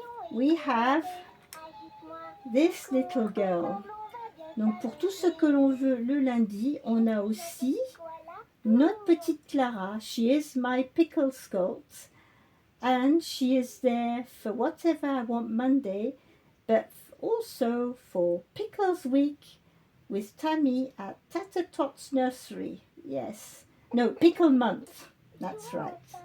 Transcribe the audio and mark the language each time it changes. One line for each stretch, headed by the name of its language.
English: We have this little girl.
French: Donc pour tout ce que l'on veut le lundi, on a aussi notre petite Clara.
English: She is my pickle sculpt, and she is there for Whatever I Want Monday, but also for Pickles Week with Tammy at Tata Tot's Nursery. Yes, no, Pickle Month, that's right.